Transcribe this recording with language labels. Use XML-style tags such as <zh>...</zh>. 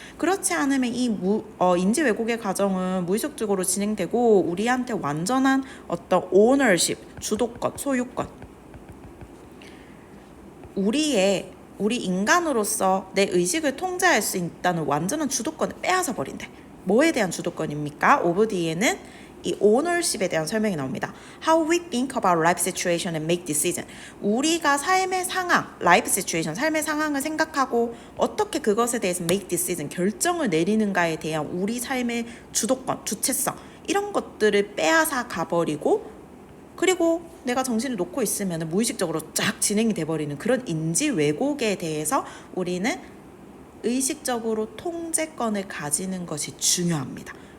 <ko>그렇지 않으면 이 인지 왜곡의 과정은 무의식적으로 진행되고 우리한테 완전한 어떤 ownership, 주도권, 소유권, 우리 인간으로서 내 의식을 통제할 수 있다는 완전한 주도권을 빼앗아 버린대. 뭐에 대한 주도권입니까? 오브 뒤에는 이 ownership에 대한 설명이 나옵니다.</ko> <en>How we think about life situation and make decision.</en> <ko>우리가 삶의 상황, life situation, 삶의 상황을 생각하고 어떻게 그것에 대해서 make decision, 결정을 내리는가에 대한 우리 삶의 주도권, 주체성 이런 것들을 빼앗아 가버리고 그리고 내가 정신을 놓고 있으면 무의식적으로 쫙 진행이 돼버리는 그런 인지 왜곡에 대해서 우리는 의식적으로 통제권을 가지는 것이 중요합니다.</ko>